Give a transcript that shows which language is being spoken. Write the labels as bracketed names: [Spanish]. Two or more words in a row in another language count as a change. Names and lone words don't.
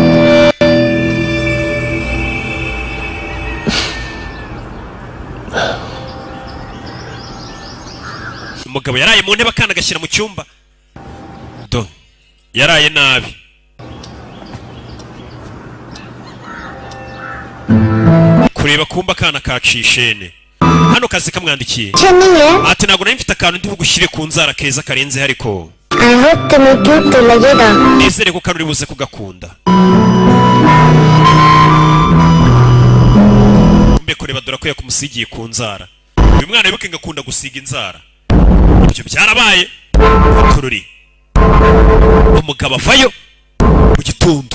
[Kinyarwanda] Umugabo yaraye mu ntebe akana gashyira mu cyumba. Do yaraye nabi. Kureba kumba akana kacishene. Hano kazi kamwandikiye. [Hindi] अच्छा नहीं है। [Kinyarwanda] Ati ntabwo nari mfite akantu ndi bugushyire ku nzara keza karenze ariko [English] I hope [Hindi] तुम्हें क्यूट तो लगेगा। [Kinyarwanda] nizere ko kano uri buze kugakunda. Mbe kureba dore ko yakumusigiye ku nzara. Uyu mwana wibuke ngakunda gusiga inzara. Ibyo byarabaye. Tururi. Umugabo avayo mu gitondo.